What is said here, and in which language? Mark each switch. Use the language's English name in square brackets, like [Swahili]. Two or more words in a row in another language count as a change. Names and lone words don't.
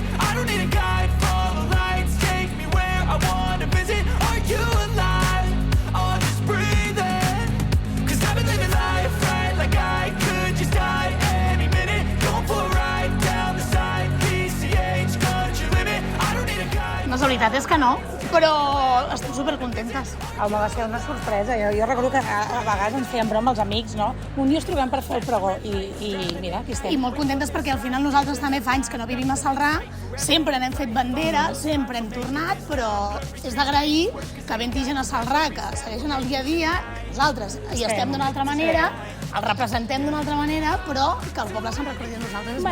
[English] I don't need a guide, follow lights, take me where I wanna visit. Are you alive? Or just breathing? 'Cause I've been living life right like I could just die any minute. Going for a ride down the side, PCH, country limit. I don't need a guide. [Catalan] Doncs la veritat és que no, però estem supercontentes. Home, va ser una sorpresa. Jo recordo que a vegades ens fèiem broma els amics, no? Un dia ens trobem per fer el pregó i mira, aquí estem. I molt contentes perquè al final nosaltres també fa anys que no vivim a Celrà, sempre n'hem fet bandera, sempre hem tornat, però és d'agrair que havent-hi gent a Celrà que segueixen el dia a dia, nosaltres hi estem d'una altra manera, el representem d'una altra manera, però que el poble se'n recordi de nosaltres és